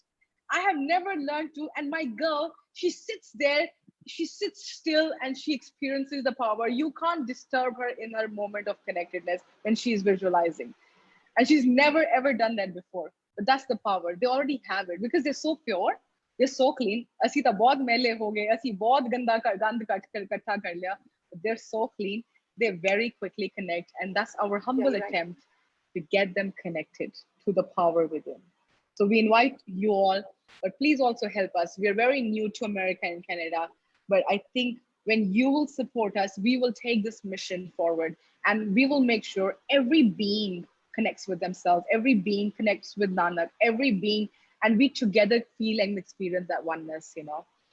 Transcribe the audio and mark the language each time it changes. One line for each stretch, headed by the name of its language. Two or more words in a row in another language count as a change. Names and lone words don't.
English: I have never learned to, and my girl, she sits there, she sits still and she experiences the power. You can't disturb her in her moment of connectedness when she's visualizing. And she's never ever done that before. But that's the power. They already have it because they're so pure, they're so clean.
Punjabi: ਅਸੀਂ ਤਾਂ ਬਹੁਤ ਮੈਲੇ ਹੋ ਗਏ, ਅਸੀਂ ਬਹੁਤ ਗੰਦ ਇਕੱਠਾ ਕਰ ਲਿਆ.
English: But they're so clean. They very quickly connect, and that's our humble attempt to get them connected to the power within. So we invite you all, but please also help us. We are very new to America and Canada, but I think when you will support us, we will take this mission forward, and we will make sure every being connects with themselves, every being connects with Nanak, every being, and we together feel and experience that oneness, you know.